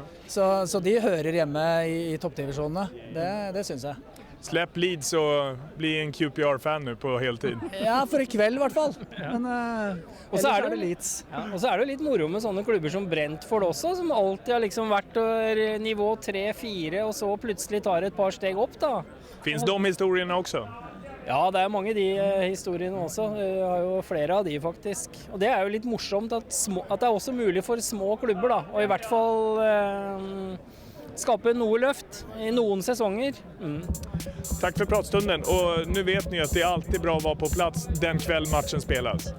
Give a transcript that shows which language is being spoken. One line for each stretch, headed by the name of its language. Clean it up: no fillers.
Norwegian: Så de hører hjemme i toppdivisjonene. Det synes jeg.
Swedish: Släpp Leeds och bli en QPR-fan nu på heltid.
Norwegian: Ja, for i kveld i hvert fall. Men og så er det Leeds. Ja, og så er det litt moro med sånne klubber som Brentford også, som alltid har liksom vært nivå 3-4, og så plutselig tar et par steg opp da.
Swedish: Finns de historierna också?
Norwegian: Ja, det er mange de historiene også. Jeg har jo flere av de faktisk. Og det er jo litt morsomt at det er også mulig for små klubber da, og i hvert fall skape noe løft i noen säsonger.
Swedish: Tack för pratstunden, och nu vet ni att det är alltid bra att vara på plats den kväll matchen spelas.